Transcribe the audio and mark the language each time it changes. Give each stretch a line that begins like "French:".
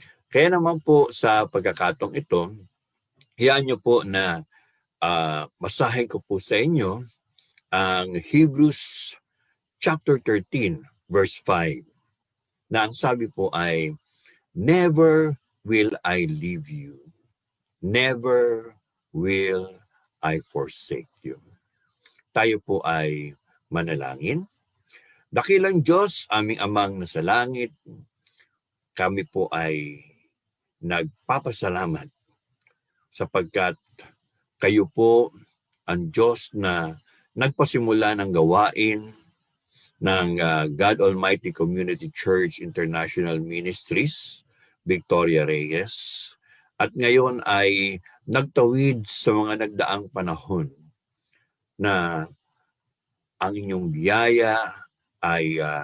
Filipino: Kaya naman po sa pagkakataong ito, hiyaan niyo po na basahin ko po sa inyo ang Hebrews chapter 13 verse 5 na ang sabi po ay,
English: "Never will I leave you. Never will I forsake you."
Filipino: Tayo po ay manalangin. Dakilang Diyos, aming Amang nasa langit, kami po ay nagpapasalamat sapagkat kayo po ang Diyos na nagpasimula ng gawain ng God Almighty Community Church International Ministries, Victoria Reyes, at ngayon ay nagtawid sa mga nagdaang panahon na ang inyong biyaya ay